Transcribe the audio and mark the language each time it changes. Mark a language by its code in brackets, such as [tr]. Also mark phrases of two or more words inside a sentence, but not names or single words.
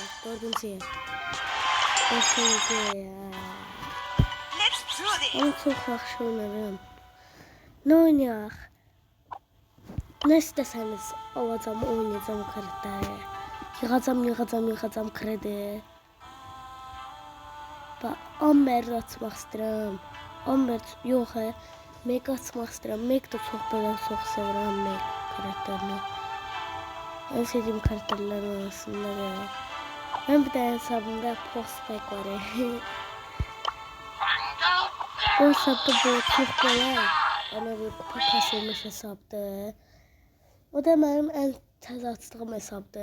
[tr] Dördüncü yer. Beşinci yer. Ama çok yaxşı oynarım. Ne oynayak? Ne isteseniz alacağım, oynayacağım karakteri. Yığacağım kredi. Bak, [az] Amber'i açmaq istəyirəm. Amber yox he. Meg açmaq istəyirəm. Meg də çox sevirəm Meg karakterini. [tr] En sevdiğim karakterlerin arasında da. Ben bir de hesabımda Prospect var ya. O hesapta böyle çok böyle bana bir kupa kasılmış hesapta. O da benim en tez açtığım hesapta.